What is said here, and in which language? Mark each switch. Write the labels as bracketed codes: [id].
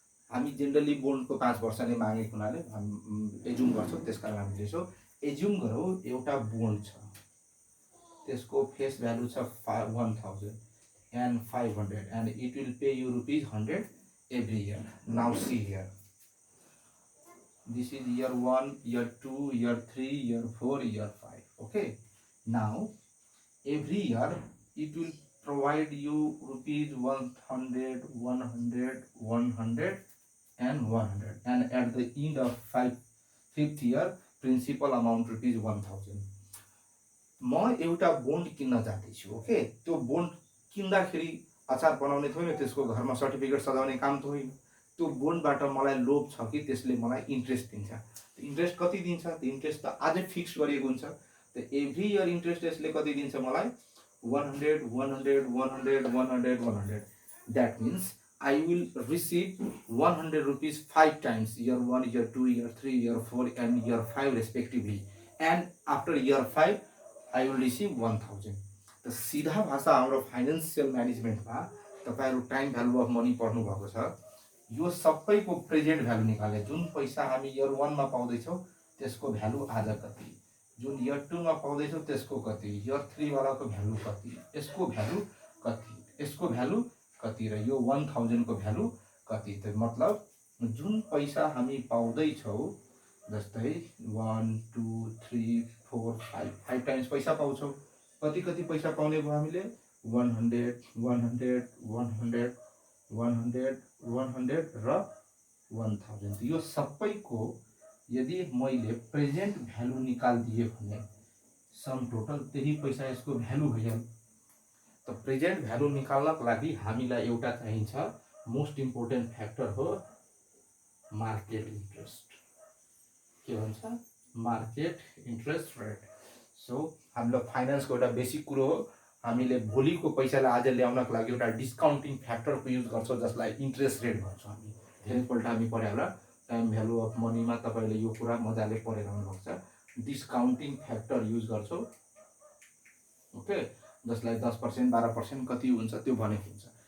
[ne] हामी जेनरली बोन्डको 5 वर्षले मागेको हुनाले हामी एज्युम गर्छौँ, त्यसकारण हामी लेख्छौँ। एज्युम गरौँ एउटा बोन्ड छ, त्यसको फेस भ्यालु छ 1000 and 500 [en] and it will pay you ₹100 every year. Now see here, this is year 1, year 2, year 3, year 4, year 5. Okay, now every year it will provide you ₹100, 100, 100 and 100, and at the end of fifth year principal amount ₹1000। [ne] म एउटा bond किन्न जाँदैछु। Okay, त्यो bond किन्दाखेरि अचार बनाउने त होइन, त्यसको घरमा सर्टिफिकेट सजाउने काम त होइन। त्यो बोन्डबाट मलाई लोभ छ कि त्यसले मलाई इन्ट्रेस्ट दिन्छ। इन्ट्रेस्ट कति दिन्छ? त इन्ट्रेस्ट त आजै फिक्स गरिएको हुन्छ। त एभ्री इयर इन्ट्रेस्ट यसले कति दिन्छ मलाई? 100, 100, 100, 100, 100। [en] That means I will receive ₹100 5 times, year 1, year 2, year 3, year 4 and year 5 respectively, and after year 5 I will receive 1000। [ne] त सीधा भाषा हाम्रो फाइनेन्सियल म्यानेजमेन्टमा तपाईहरु टाइम भ्यालु अफ मनी पढ्नु भएको छ। यो सबैको प्रेजेन्ट भ्यालु निकाल्ने, जुन पैसा हामी इयर 1 मा पाउँदैछौँ त्यसको भ्यालु आज कति, जुन इयर 2 मा पाउँदैछौँ त्यसको कति, इयर 3 वालाको भ्यालु कति, यसको भ्यालु कति, यसको भ्यालु कति र यो 1000 को भ्यालु कति। त मतलब जुन पैसा हामी पाउँदैछौँ, जस्तै 1 2 3 4 5 टाइम्स पैसा पाउँछौँ, कति कति पैसा पाउने भयो हामीले? 100, 100, 100, 100, 100 र 1000। यो सबैको यदि मैले प्रेजेन्ट भ्यालु निकाल्दिए भने सम टोटल त्यही पैसा यसको भ्यालु भइहाल्यो। त प्रेजेन्ट भ्यालु निकाल्नको लागि हामीलाई एउटा चाहिन्छ, मोस्ट इम्पोर्टेन्ट फ्याक्टर हो मार्केट इन्ट्रेस्ट। के भन्छ? Market interest rate. सो हाम्रो फाइनेन्सको एउटा बेसिक कुरो हो। हामीले भोलिको पैसालाई आज ल्याउनको लागि एउटा डिस्काउन्टिङ फ्याक्टरको युज गर्छौँ, जसलाई इन्ट्रेस्ट रेट भन्छौँ हामी। धेरैपल्ट हामी पढ्यो होला टाइम भ्यालु अफ मनीमा, तपाईले यो कुरा मजाले पढेर आउनुभएको छ। डिस्काउन्टिङ फ्याक्टर युज गर्छौँ, ओके, जसलाई 10%, 12% कति हुन्छ त्यो भनेको हुन्छ।